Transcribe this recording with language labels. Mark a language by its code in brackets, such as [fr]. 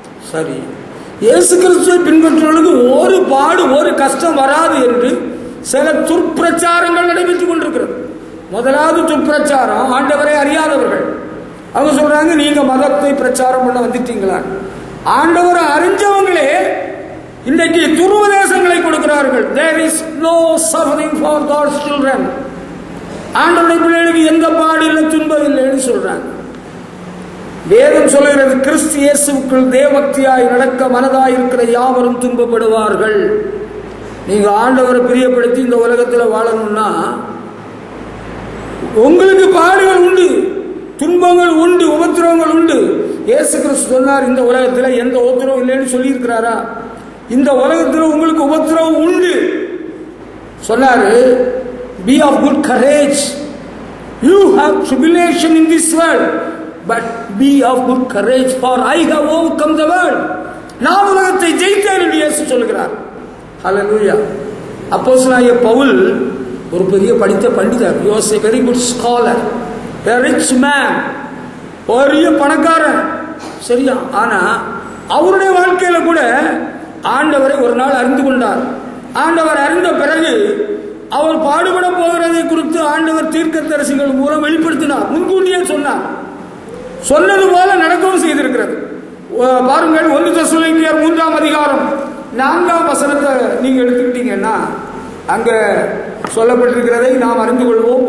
[ta] சரி, இயேசு கிறிஸ்துவை பின்பற்றுவதற்கு ஒரு பாடு, ஒரு கஷ்டம் வராது என்று சில துர்ப்பிரச்சாரங்கள் நடைபெற்றுக் கொண்டிருக்கிறது. முதலாவது துர்ப்பிரச்சாரம், ஆண்டவரை அறியாதவர்கள். அவங்க சொல்றாங்க, நீங்க மதத்தை பிரச்சாரம் பண்ண வந்துட்டீங்களா? ஆண்டவரை அறிஞ்சவங்களே இன்றைக்கு துருவதேசங்களை கொடுக்கிறார்கள். [en] There is no suffering for God's children. [ta] ஆண்டவருடைய பிள்ளைகளுக்கு எந்த பாடு இல்லை, துன்பம் இல்லைன்னு சொல்றாங்க. வேதம் சொல்லுகிறது, கிறிஸ்து இயேசுவுக்குள் தேவபக்தியாய் நடக்க மனதாய் இருக்கிற யாவரும் துன்பப்படுவார்கள். நீங்க ஆண்டவரை பிரியப்படுத்தி இந்த உலகத்தில் வாழணும்னா உங்களுக்கு பாடுகள் உண்டு, துன்பங்கள் உண்டு, உபத்திரவங்கள் உண்டு. இயேசு கிறிஸ்து சொன்னார், இந்த உலகத்தில் எந்த உபத்திரவம் இல்லைன்னு சொல்லி இருக்கிறாரா? இந்த உலகத்தில் உங்களுக்கு உபத்திரவம் உண்டு சொன்னாரு. [en] Be of good courage. You have tribulation in this world, but be of good courage, for I have overcome the world. [ta] நான் உலகத்தை ஜெயித்தேன் என்று இயேசு சொல்கிறார். ஹல்லேலூயா. அப்போஸ்தலனாகிய பவுல் ஒரு பெரிய படித்த பண்டிதர். [en] He was a very good scholar, a rich man. [ta] பெரிய பணக்காரன், சரியா? ஆனா அவருடைய வாழ்க்கையில கூட ஆண்டவரை ஒரு நாள் அறிந்து கொண்டார். ஆண்டவர் அறிந்த பிறகு அவர் பாடுபட போகிறதை குறித்து ஆண்டவர் தீர்க்கதரிசிகள் மூலம் வெளிப்படுத்தினார், முன்கூட்டியே சொன்னார். சொன்னது போல நடக்கவும் செய்திருக்கிறது. பாருங்கள், 1 தெசலோனிக்கேயர் 3ஆம் அதிகாரம் 4ஆம் வசனத்தை நீங்க எடுத்துக்கிட்டீங்கன்னா அங்க சொல்லப்பட்டிருக்கிறதை நாம் அறிந்து கொள்வோம்.